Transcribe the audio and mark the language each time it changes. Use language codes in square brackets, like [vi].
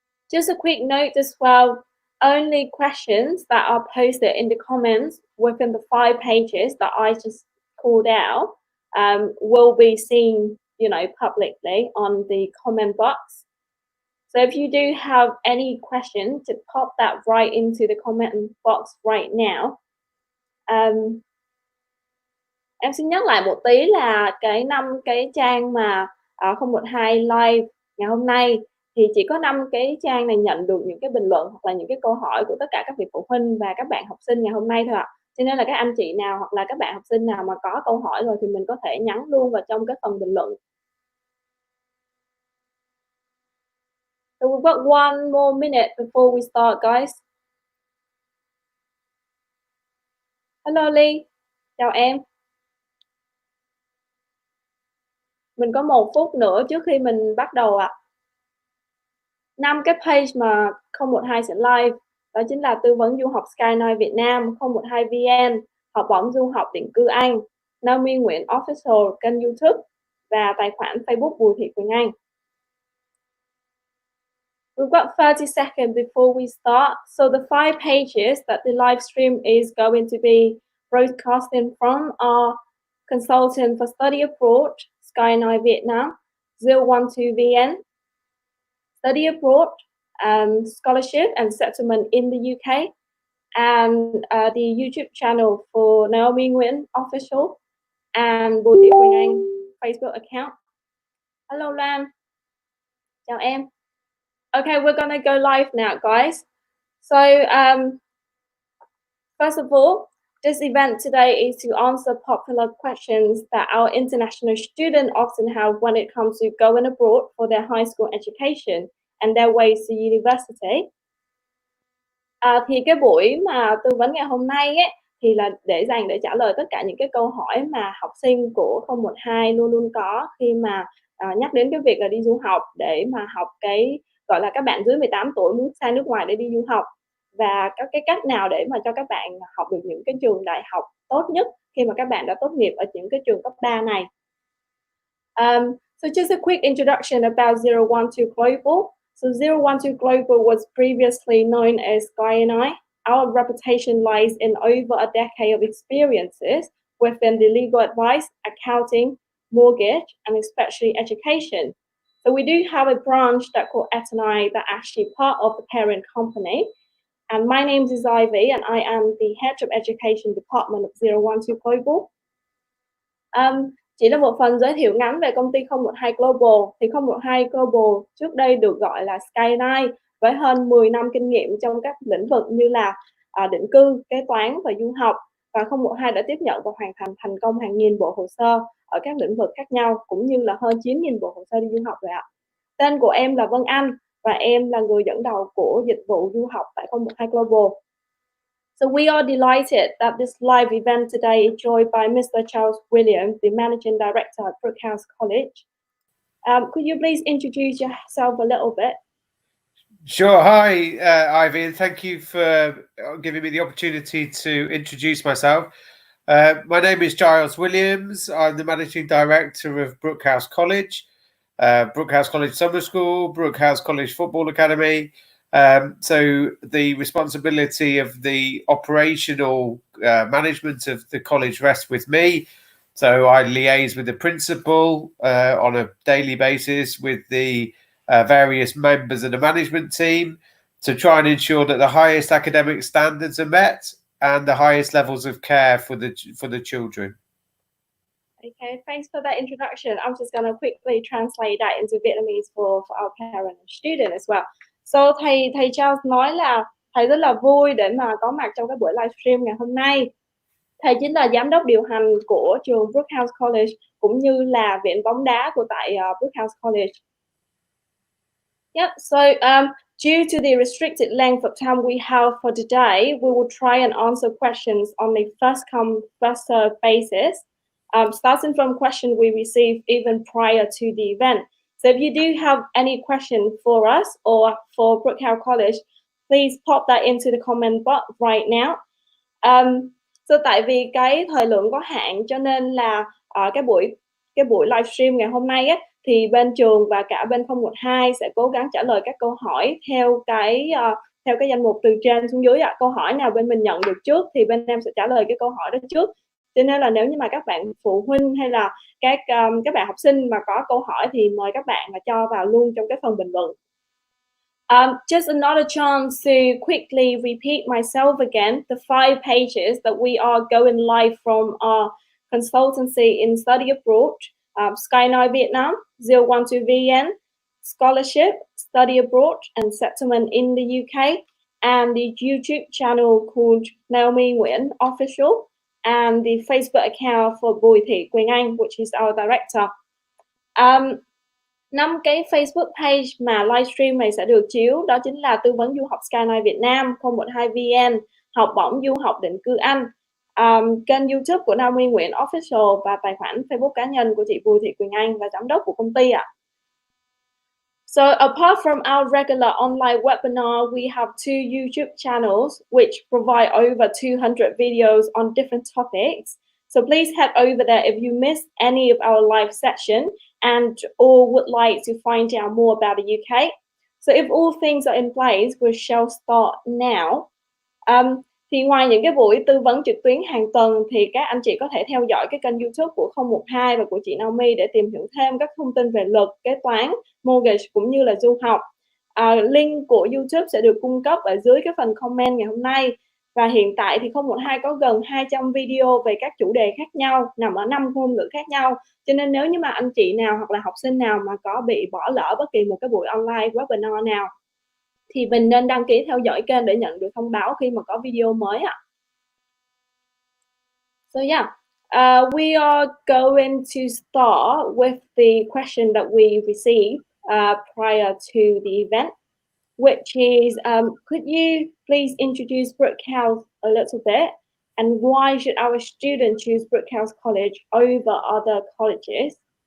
[en] Just a quick note as well, only questions that are posted in the comments within the 5 pages that I just called out will be seen, publicly on the comment box. So if you do have any question, to pop that right into the comment box right now. [vi] Em xin nhắc lại một tí là cái 5 cái trang mà 012 live ngày hôm nay thì chỉ có 5 cái trang này nhận được những cái bình luận hoặc là những cái câu hỏi của tất cả các vị phụ huynh và các bạn học sinh ngày hôm nay thôi ạ. Cho nên là các anh chị nào hoặc là các bạn học sinh nào mà có câu hỏi rồi thì mình có thể nhắn luôn vào trong cái phần bình luận. [en] So we've got 1 more minute before we start, guys. [vi] Hello Ly, chào em. Mình có 1 phút nữa trước khi mình bắt đầu ạ. 5 cái page mà 012 sẽ live, đó chính là tư vấn du học Skyline Việt Nam, 012 VN, học bổng du học định cư Anh, Naomi Nguyễn Official kênh YouTube và tài khoản Facebook Bùi Thị Quỳnh Anh. [en] We've got 30 seconds before we start. So the 5 pages that the live stream is going to be broadcasting from are Consultant for Study Abroad, Skyline Vietnam, 012 VN, Study Abroad, Scholarship and Settlement in the UK, and the YouTube channel for Naomi Nguyễn Official and Bùi Thị Quỳnh Anh Facebook account. Hello Lan, [vi] chào em. [en] Okay, we're gonna go live now, guys. So, first of all, this event today is to answer popular questions that our international students often have when it comes to going abroad for their high school education and their ways to university. [vi] Thì cái buổi mà tư vấn ngày hôm nay ấy, thì là để trả lời tất cả những cái câu hỏi mà học sinh của 012 luôn luôn có khi mà, nhắc đến cái việc là đi du học để mà học cái, gọi là, các bạn dưới 18 tuổi muốn sang nước ngoài để đi du học, và các cái cách nào để mà cho các bạn học được những cái trường đại học tốt nhất khi mà các bạn đã tốt nghiệp ở những cái trường cấp 3 này. [en] So just a quick introduction about 012 Global. So 012 Global was previously known as Sky&I. Our reputation lies in over a decade of experiences within the legal advice, accounting, mortgage, and especially education. So we do have a branch that called Etanai that actually part of the parent company. And my name is Ivy, and I am the head of education department of 012 Global. [vi] Chỉ là một phần giới thiệu ngắn về công ty 012 Global. Thì 012 Global trước đây được gọi là Sky&I với hơn 10 năm kinh nghiệm trong các lĩnh vực như là định cư, kế toán và du học. Và 012 đã tiếp nhận và hoàn thành thành công hàng nghìn bộ hồ sơ ở các lĩnh vực khác nhau, cũng như là hơn 9.000 bộ hồ sơ đi du học rồi ạ. Tên của em là Vân Anh và em là người dẫn đầu của dịch vụ du học tại 012 Global. [en] So we are delighted that this live event today is joined by Mr. Charles Williams, the Managing Director at Brooke House College. Could you please introduce yourself a little bit? Sure. Hi, Ivy, and thank you for giving me the opportunity to introduce myself. My name is Giles Williams. I'm the Managing Director of Brooke House College, Brooke House College Summer School, Brooke House College Football Academy. So the responsibility of the operational management of the college rests with me. So I liaise with the principal on a daily basis with the various members of the management team to try and ensure that the highest academic standards are met and the highest levels of care for the children. Okay, thanks for that introduction. I'm just going to quickly translate that into Vietnamese for our parent and student as well. [vi] So thầy Charles nói là thầy rất là vui để mà có mặt trong cái buổi livestream ngày hôm nay. Thầy chính là giám đốc điều hành của trường Brooke House College cũng như là viện bóng đá của tại Brooke House College. [en] Yep, so due to the restricted length of time we have for today, we will try and answer questions on a first come, first served basis, starting from question we received even prior to the event. So if you do have any question for us or for Brooke House College, please pop that into the comment box right now. [vi] So tại vì cái thời lượng có hạn cho nên là cái buổi livestream ngày hôm nay á, thì bên trường và cả bên 012 sẽ cố gắng trả lời các câu hỏi theo cái danh mục từ trên xuống dưới ạ. Câu hỏi nào bên mình nhận được trước thì bên em sẽ trả lời cái câu hỏi đó trước. Cho nên là nếu như mà các bạn phụ huynh hay là các bạn học sinh mà có câu hỏi thì mời các bạn là cho vào luôn trong cái phần bình luận. [en] Just another chance to quickly repeat myself again. The 5 pages that we are going live from our consultancy in study abroad, Sky&I Vietnam, 012 VN, scholarship, study abroad, and settlement in the UK, and the YouTube channel called Naomi Nguyễn Official, and the Facebook account for Bùi Thị Quỳnh Anh, which is our director. [vi] 5 cái Facebook page mà livestream này sẽ được chiếu, đó chính là tư vấn du học Sky&I Việt Nam, 012 VN, học bổng du học định cư Anh, kênh YouTube của Naomi Nguyễn Official và tài khoản Facebook cá nhân của chị Bùi Thị Quỳnh Anh và giám đốc của công ty ạ. [en] So apart from our regular online webinar, we have 2 YouTube channels which provide over 200 videos on different topics. So please head over there if you missed any of our live session and or would like to find out more about the UK. So if all things are in place, we shall start now. [vi] Thì ngoài những cái buổi tư vấn trực tuyến hàng tuần thì các anh chị có thể theo dõi cái kênh YouTube của 012 và của chị Naomi để tìm hiểu thêm các thông tin về luật, kế toán, mortgage cũng như là du học. Link của YouTube sẽ được cung cấp ở dưới cái phần comment ngày hôm nay. Và hiện tại thì 012 có gần 200 video về các chủ đề khác nhau, nằm ở 5 ngôn ngữ khác nhau. Cho nên nếu như mà anh chị nào hoặc là học sinh nào mà có bị bỏ lỡ bất kỳ một cái buổi online webinar nào thì mình nên đăng ký theo dõi kênh để nhận được thông báo khi mà có video mới ạ. [en] So yeah, we are going to start with the question that we received prior to the event, which is, could you please introduce Brooke House a little bit, and why should our students choose Brooke House College over other colleges?